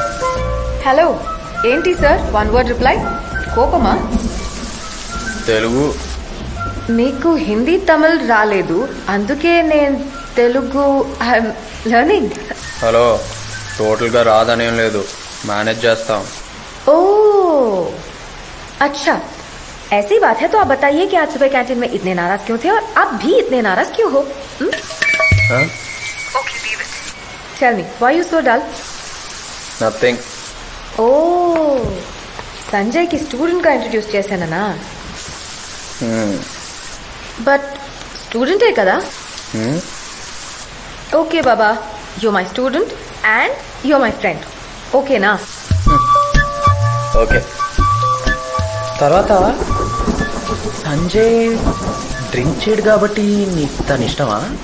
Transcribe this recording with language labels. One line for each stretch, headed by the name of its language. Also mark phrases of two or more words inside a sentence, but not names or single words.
Telugu: హలో, ఏంటి సార్ 1 word రిప్లై? కోపమా? తెలుగు మీకు హిందీ తమిళ్ రాలేదు, అందుకే నేను తెలుగు
English: I'm learning.
Telugu: హలో. టోటల్గా రాదనేం లేదు, మేనేజ్ చేస్తాం.
Hindi: ओह अच्छा, ऐसी बात है तो आप बताइए कि आज सुबह कैंटीन में इतने नाराज क्यों थे और आप भी इतने नाराज क्यों हो?
English: Tell me, why you so dull?
Telugu: నథింగ్.
Hindi: ओह, संजय की स्टूडेंट का इंट्रोड्यूस చేశానా? बट स्टूडेंट है కదా?
English: okay baba, you my student and you my friend, ఓకేనా?
Telugu: ఓకే. తర్వాత సంజయ్ డ్రింక్ చేయడు కాబట్టి నీకు తను ఇష్టమా?